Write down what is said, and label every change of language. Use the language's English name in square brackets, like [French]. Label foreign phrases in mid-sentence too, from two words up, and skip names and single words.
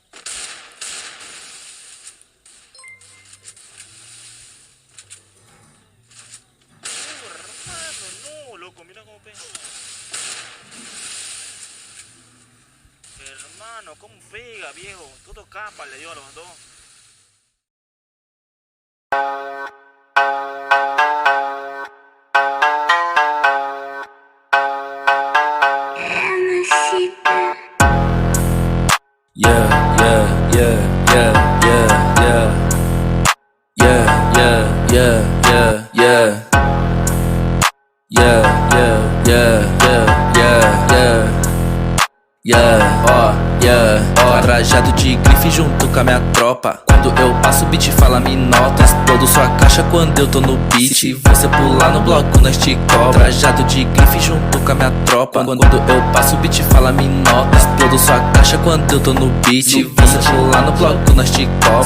[Spanish] Hermano, no, loco, mira cómo pega. Hermano, cómo pega, viejo. Todo capa le dio a los dos. [English] Yeah, yeah, yeah, yeah, yeah, yeah. Yeah, yeah, yeah, yeah, yeah. Yeah, yeah, yeah, yeah, yeah, yeah. Yeah, ó, yeah, ó. [Portuguese] Trajado de grife junto com a minha tropa. Quando eu passo o beat fala me nota. Explodo sua caixa quando eu tô no beat. Se você pular no bloco nós te cobra. Trajado de grife junto com a minha tropa. Quando eu passo o beat fala me nota. Explodo sua caixa quando eu tô no beat. Se você pular no bloco nós te cobra.